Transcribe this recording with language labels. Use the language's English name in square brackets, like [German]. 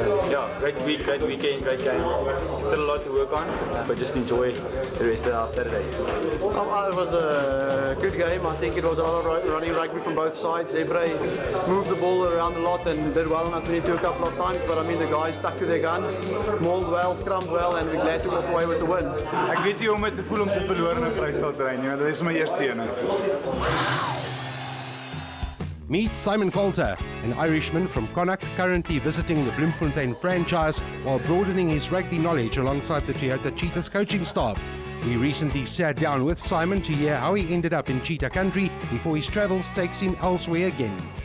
[English] Yeah, great week, great weekend, great game. Still a lot to work on, but just enjoy the rest of our Saturday. It was a good game. I think it was a lot of running rugby from both sides. Zebre moved the ball around a lot and did well on our 22 a couple of times, but I mean the guys stuck to their guns, mauled well, scrummed well, and we're glad to walk away with the win. [Afrikaans] Ek weet nie hoe om dit te voel om te verloor in 'n Vrystaatterrein nie, want dit is my eerste een. [English] Meet Simon Coulter, an Irishman from Connacht, currently visiting the Bloemfontein franchise while broadening his rugby knowledge alongside the Toyota Cheetahs coaching staff. We recently sat down with Simon to hear how he ended up in Cheetah country before his travels takes him elsewhere again.